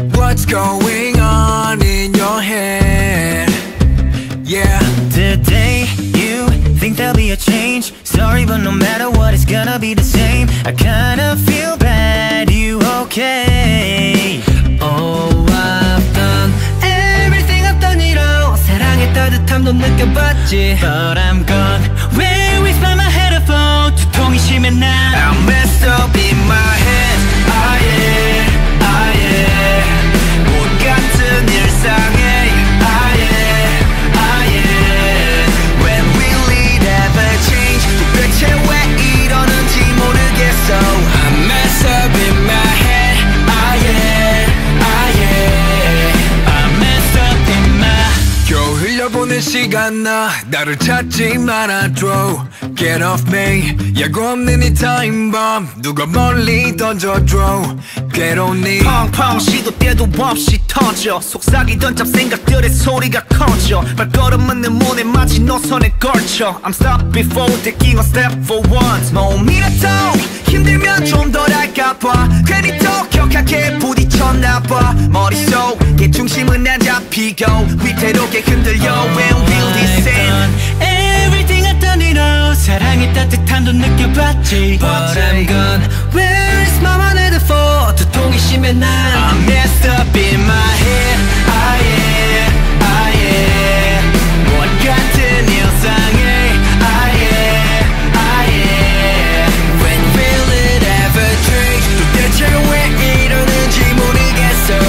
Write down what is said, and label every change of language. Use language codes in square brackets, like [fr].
[en] What's going on in your head? Yeah. Today you think there'll be a change. Sorry, but no matter what, it's gonna be the same. I kinda feel bad, you okay? Oh, I've done everything I've done it all. [ko] 사랑의 따뜻함도 느껴봤지. [en] But I'm gone. Where is my headphone? [ko] 두통이 심해 난 [en] I'm messed up in my head. Ah yeah, ah yeah. [ko] 못 같은 일상에 ah yeah, ah yeah. [en] When will it ever change? [ko] 도대체 왜 이러는지 모르겠어. [en] I'm messed up in my head. Ah yeah, ah yeah. I'm messed up in my. [ko] 겨우 흘려보낸 시간 나를 찾지 말아줘. [en] Get off me. [ko] 예고 없는 이 타임밤 누가 멀리 던져줘. 괴로운 네 펑펑 시도 때도 없이 터져. 속삭이던 잡생각들의 소리가 커져. 발걸음은 내 문에 마치 노선에 걸쳐. [en] I'm stopped before taking a step for once. [ko] 몸이라도 힘들면 좀 덜 할까봐 괜히 더 격하게 부딪혔나봐. 머릿속에 중심은 안 잡히고 위태롭게 흔들려. [en] When will this end? Everything I've done it all. [ko] 사랑의 따뜻함도 느껴봤지. [en] But I'm gone. Where is my headphone? [ko] 두통이 심해 난 I'm messed up in my head. Ah yeah, ah yeah. 못 같은 일상에 ah yeah, ah yeah. [en] When will it ever change? [ko] 도대체 왜 이러는지 모르겠어.